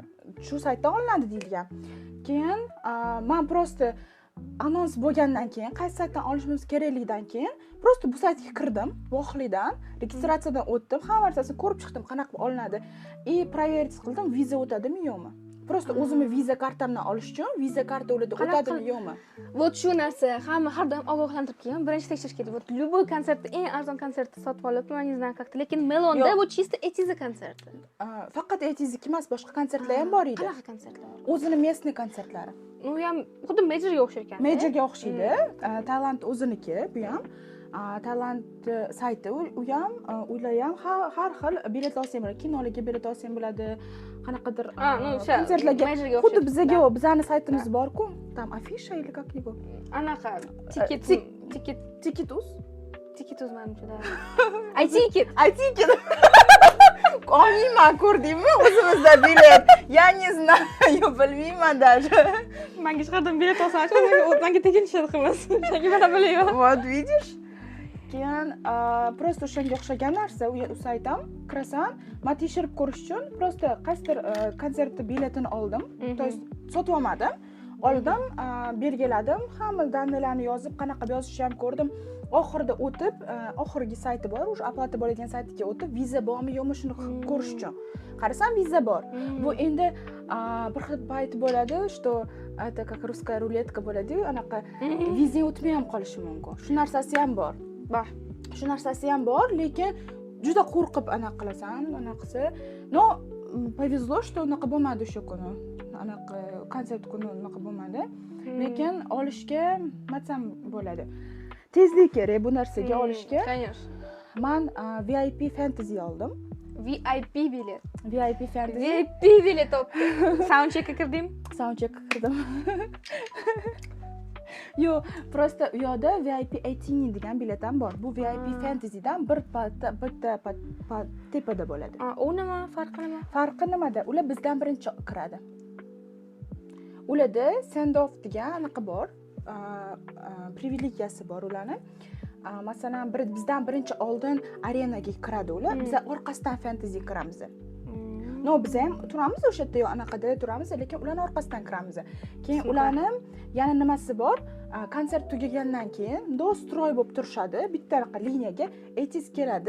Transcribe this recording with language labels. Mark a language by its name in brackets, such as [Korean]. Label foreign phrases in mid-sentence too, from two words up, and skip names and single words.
[Uzbek] Shu saytdan olinadi deyilgan. Keyin men просто anons bo'lgandan keyin, qaysi saytdan olishimiz kerakligidan keyin просто bu saytga kirdim, vohlikdan, registratsiyadan o'tdim, hamma narsasini ko'rib chiqdim, qanaqa olinadi. проверить qildim, viza o'tadimi yo'qmi? Просто o'zimni viza kartamdan olish uchun viza karta o'tadimi yo'qmi? Вот shu narsa hamma har doim ogohlantirib kelgan. Birinchi tekshirish kerak. [Russian] Вот любой [Uzbek] konsertda eng arzon konsertni sotib olib, men [Russian] не знаю как-то, [Uzbek] lekin Melonda bu чисто etiz konserti. Faqat etizniki emas, boshqa konsertlar ham bor edi. Qanaqa konsertlar? O'zini местный konsertlari. U ham xuddi Majorga o'xshar ekan. Majorga o'xshaydi. Tailand o'ziniki, bu ham. Tailand sayti, u ham, ular ham har xil bilet olsang bo'ladi. Kinolarga bilet olsang bo'ladi. Qanaqadir konsertlarga. Xuddi bizning saytimiz bor-ku, [Russian] там афиша или как его? [Uzbek] Anaqa Ticket.uz. Ticket.uz menimcha. iTicket. Olmayman, ko'rdingmi? O'zimizda bilet. [Russian] Я не знаю, [Uzbek] bilmayman даже. Menga hech qanday bilet olsam, menga tekinishadi qilmas. Chunki men bilmayman. [Russian] Вот видишь? [Uzbek] Keyin просто o'shanga o'xshagan narsa, u sayt ham kirasan, men tekshirib ko'rish uchun просто qaysidir konsertni biletini oldim. [Russian] То есть [Uzbek] sotib olmadim. Oldim, belgiladim, hamma danlalarni yozib, qanaqa yozishni ham ko'rdim. Oxirida o'tib, oxirgi sayti bor, o'sha оплата bo'ladigan saytiga o'tib, viza bormi yo'qmi shuni ko'rish uchun. Qarasam viza bor. Bu endi bir xil payt bo'ladi, [Russian] что это как русская рулетка [Uzbek] bo'ladi-yu, anaqa viza o'tmay ham qolishi mumkin. Shu narsasi ham bor. Shu narsasi ham bor, lekin juda qo'rqib anaqa qilasan, anaqasi. No, [Russian] повезло, что [Uzbek] unaqa bo'lmadi o'sha kuni. Anaqa konsert kuni unaqa bo'lmadi. Lekin olishga matsam bo'ladi. Tezlik kerak bu narsaga olishga. [Russian] Конечно. [Uzbek] Men VIP Fantasy oldim. VIP bilet. VIP Fantasy. VIP bilet topdim. Soundcheckga kirdim. Soundcheckga kirdim. Yo'q, просто u yoqda VIP 18 degan bilet ham bor. Bu VIP Fantasy'dan bitta tepada bo'ladi. U nima farqi nima? Farqi nimada? Ular bizdan birinchi kiradi. Ularda [English] send off [Uzbek] degan anaqa bor. Privilegiyasi bor ularning. Masalan, bizdan birinchi oldin arenaga kiradi ular. Biz orqasidan Fantasy kiramiz. No, biz ham turamiz o'sha yerda anaqada turamiz, lekin ularning orqasidan kiramiz. Keyin ularning yana nimasi bor? Konsert tugagandan keyin stroy bo'lib turishadi, bitta liniyaga etis keladi.